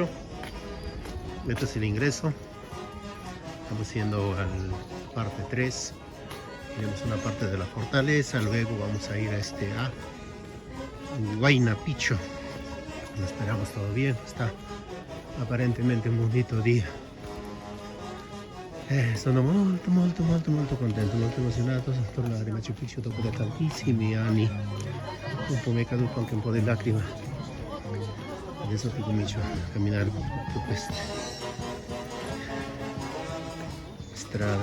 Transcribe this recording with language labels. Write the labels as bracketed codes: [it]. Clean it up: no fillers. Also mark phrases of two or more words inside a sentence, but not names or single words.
[es] Este es el ingreso. Estamos yendo a la parte 3. Tenemos una parte de la fortaleza. Luego vamos a ir a Huayna Picchu. Esperamos todo bien. Está aparentemente un bonito día. [it] Sono molto contento, molto emozionato a tornare a Machu Picchu dopo da tantissimi anni. Un po' mi è caduto anche un po' di lacrima. Adesso che comincio a camminare per queste strade.